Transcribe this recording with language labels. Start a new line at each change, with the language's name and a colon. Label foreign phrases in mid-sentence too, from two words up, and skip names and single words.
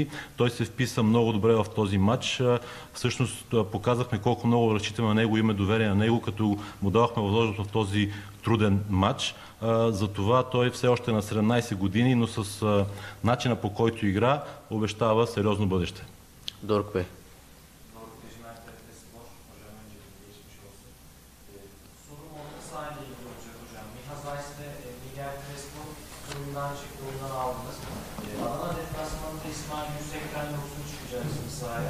Bulgarian: Той се вписа много добре в този матч. Всъщност показахме колко много разчитаме на него, имаме доверие на него, като му давахме възможност в този труден матч. Затова той все още е на 17 години, но с начина по който игра обещава сериозно бъдеще.
Turkish: Doruk Bey. Adana deplasmanında İsmail Yüksek'ten yoksun çıkacaksınız sahaya.